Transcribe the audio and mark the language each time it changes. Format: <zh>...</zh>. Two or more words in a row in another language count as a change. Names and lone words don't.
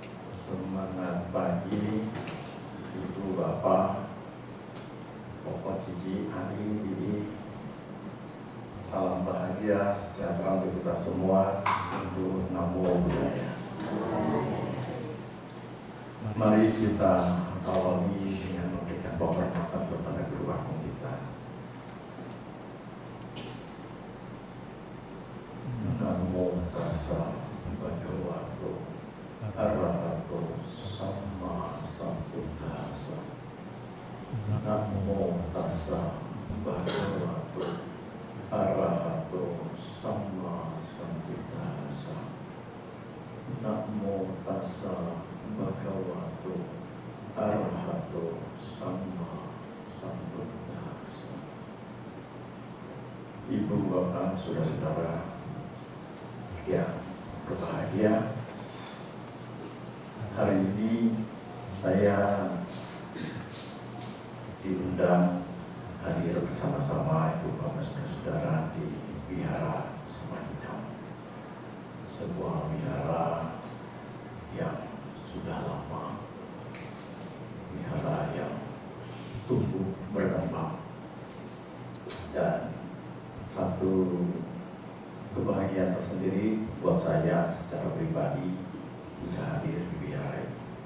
<id>Semangat pagi, Ibu Bapak, Koko Cici, Ani, Didi. Salam bahagia, sejahtera untuk kita semua.</id> <pi>Untuk Namo Buddhaya.</pi> <id>Mari kita awali dengan memberikan penghormatan kepada Guru Agung kita.</id> <pi>Namo Tassa Bhagavato Arahato Sama Sambuddhassa. Namo Tassa Bhagavato Arahato Sama Sambuddhassa. Namo Tassa Bhagavato Arahato Sama Sambuddhassa.</pi> <id>Ibu bapak saudara-saudara yang berbahagia, hari ini saya diundang hadir bersama-sama ibu bapak saudara-saudara di Wihara Samadhidhamma, sebuah wihara yang sudah lama, wihara yang tumbuh berkembang, dan satu kebahagiaan tersendiri buat saya secara pribadi bisa hadir di wihara ini.</id>